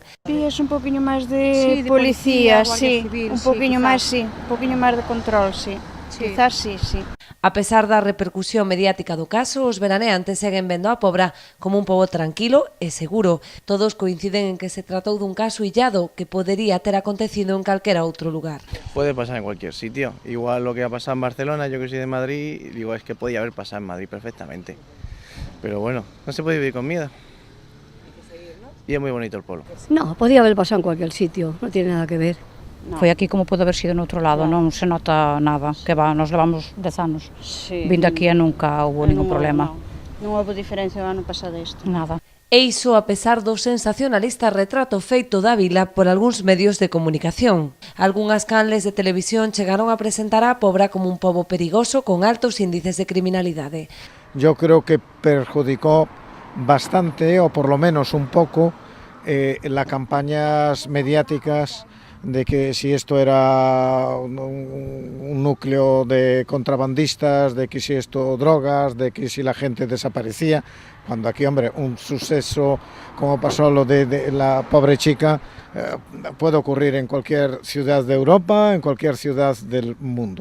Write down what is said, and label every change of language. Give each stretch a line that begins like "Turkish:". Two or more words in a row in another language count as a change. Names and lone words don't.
Galician: Sí, es un poquinho máis de policía, sí, un poquinho máis, sí, un poquinho máis de control, sí.
Spanish: Quizás sí.
Galician: A pesar da repercusión mediática do caso, os veraneantes seguen vendo a Pobra como un pobo tranquilo e seguro. Todos coinciden en que se tratou dun caso illado que podería ter acontecido en calquera outro lugar.
Spanish: Puede pasar en cualquier sitio. Igual lo que ha pasado en Barcelona, yo que soy de Madrid, digo, es que podía haber pasado en Madrid perfectamente. Pero bueno, no se puede vivir con miedo. Y es muy bonito el pueblo. No, podía haber pasado en cualquier sitio, no tiene nada que ver. No.
Galician: Foi aquí como pode haber sido no outro lado, non se nota nada,
Spanish: que va,
Galician: nos levamos 10 anos vindo aquí e nunca houve ningún problema. Non houve diferencia o ano pasado isto. Nada. E iso a pesar do sensacionalista retrato feito da vila por algúns medios de comunicación. Algúnas canles de televisión chegaron a presentar a Pobra como un pobo perigoso con altos índices de criminalidade.
Spanish: Yo creo que perjudicó bastante, o por lo menos un poco, las campañas mediáticas de que si esto era un núcleo de contrabandistas, de que si esto drogas, de que si la gente desaparecía, cuando aquí, hombre, un suceso como pasó lo de la pobre chica, puede ocurrir en cualquier ciudad de Europa, en cualquier ciudad del mundo.